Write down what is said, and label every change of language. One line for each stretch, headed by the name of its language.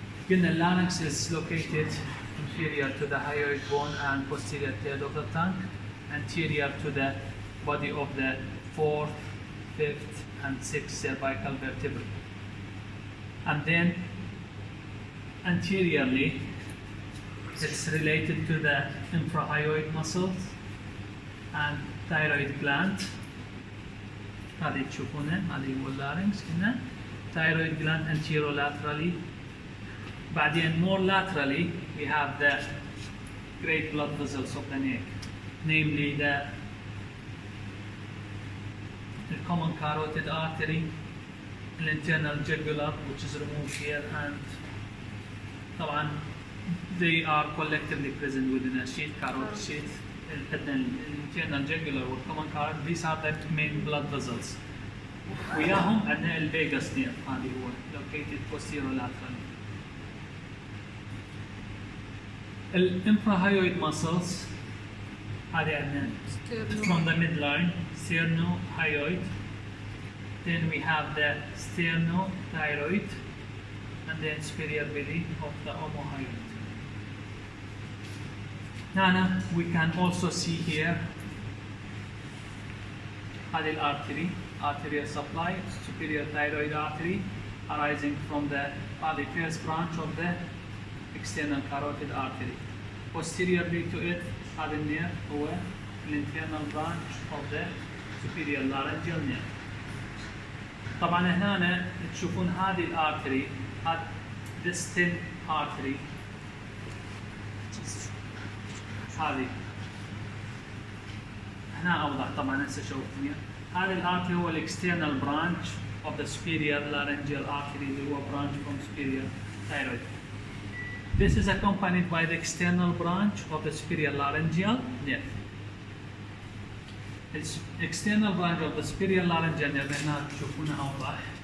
English: قلنا larynx is located inferior to the hyoid bone and posterior third of the tongue, anterior to the body of the fourth, fifth, and sixth cervical vertebrae. And then anteriorly, it's related to the infrahyoid muscles and thyroid gland.
Arabic: هذه تشوفونها، هذه هو اللارynx هنا.
English: Thyroid gland anterolaterally. بعدين more laterally, we have the great blood vessels of the neck, namely the common carotid artery, the internal jugular, which is removed here, and طبعا they are collectively present within a sheath, carotid sheath. The internal jugular or common carotid, these are the main blood vessels.
Arabic: وياهم عندنا الفيجاس نيرف، هذه هو
English: located posterolaterally. الانفراهايويد muscles
Arabic: هذه عندنا
English: from the midline, sternohyoid. Then we have the sternothyroid, and then superior belly of the omohyoid. Now we can also see here
Arabic: هذه الارتري,
English: arterial supply, superior thyroid artery arising from the first branch of the external carotid artery. Posteriorly to it,
Arabic: هذا النير هو
English: internal branch of the superior laryngeal nerve.
Arabic: طبعا هنا تشوفون هذه الارتري، هذا distal artery، هذه هنا اوضح طبعا هسه شوفتني. هذا الارتري هو الاكسترنال برانش
English: of the superior laryngeal artery
Arabic: اللي هو
English: branch from superior thyroid. This is accompanied by the external branch of the superior laryngeal nerve. Its external branch of the superior laryngeal nerve
Arabic: هنا تشوفونها اوضح.